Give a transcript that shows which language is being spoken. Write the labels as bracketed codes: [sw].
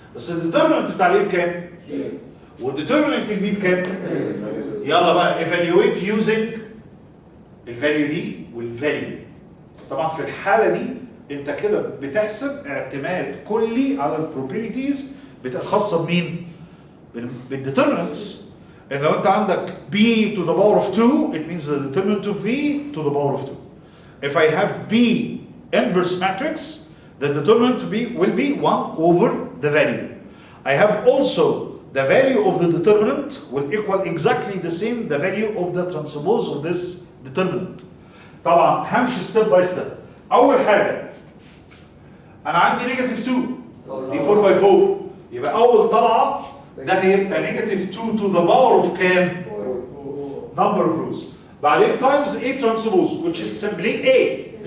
[ar] بس الديترمنت بتاع الايه بكام؟ والديترمنت البي بكام؟ يلا بقى [en] evaluate using [ar] الفاليو دي والفاليو دي. طبعا في الحاله دي انت كده بتحسب اعتماد كلي على البروبرتيز خاصه بمين؟ بالديترمنتس. ان لو انت عندك [en] b to the power of 2 it means the determinant of v to the power of 2. If I have b inverse matrix, the determinant will be 1 over the value. I have also the value of the determinant will equal exactly the same the value of the transpose of this determinant. [ar] طبعا همشي ستيب باي ستيب. اول حاجه انا عندي نيجاتيف 2 دي 4 باي 4 يبقى اول طلعه ده هيبقى نيجاتيف 2 [en] to the power of [ar] كام؟ [en] number of rows. [ar] بعدين [en] times A transpose which is simply A.